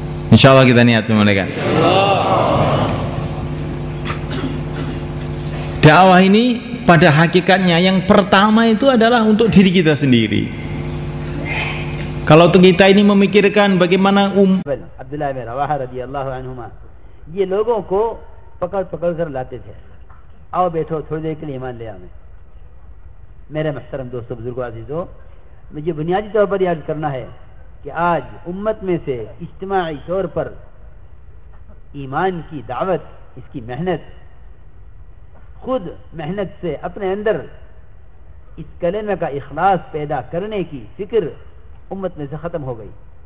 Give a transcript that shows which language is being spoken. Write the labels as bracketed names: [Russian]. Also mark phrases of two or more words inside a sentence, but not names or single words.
[Arabic] إن شاء الله [Indonesian] kita niat semua kan. Dakwah ini pada hakikatnya yang pertama itu adalah untuk diri kita sendiri. Kalau kita ini memikirkan bagaimana Abdullah bin Rawah [Arabic] رضي الله عنهما, [Urdu] یہ لوگوں کو پکڑ پکڑ کر لاتے تھے، آؤ بیٹھو تھوڑی دیر کے لیے ایمان لے آؤ. میرے محترم دوستو، بزرگو، عزیزو، مجھے بنیادی طور پر یاد کرنا ہے کہ آج امت میں سے اجتماعی طور پر ایمان کی دعوت، اس کی محنت، خود محنت سے اپنے اندر اس کلمے کا اخلاص پیدا کرنے کی فکر امت میں سے ختم ہو گئی.